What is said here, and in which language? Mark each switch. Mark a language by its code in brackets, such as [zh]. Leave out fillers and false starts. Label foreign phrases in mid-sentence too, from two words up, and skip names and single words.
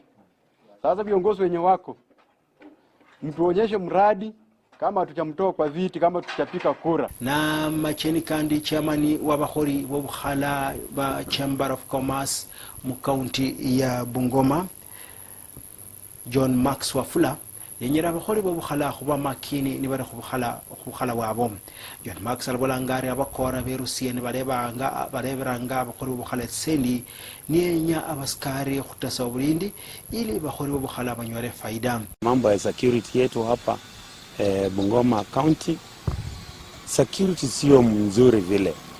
[sw] Sasa viongozi wenye wako mtuonyeshe mradi, kama tutamtoa kwa viti, kama tutapika kura. [luy] Na macheni kandi chamani wabahori wabukhala ba Chamber of Commerce mu county ya Bungoma, John Max Wafula yenyera abahori bobukhala kuba makini ni bari kubukhala wabo. John Max albolangari abakora berusiye ni bareberanga abahori bobukhala sendi nienya abaskari kutasa bulindi ili bahori bobukhala banywere faida. [sw] Mambo ya security yetu hapa Bungoma County, security sio mzuri vile.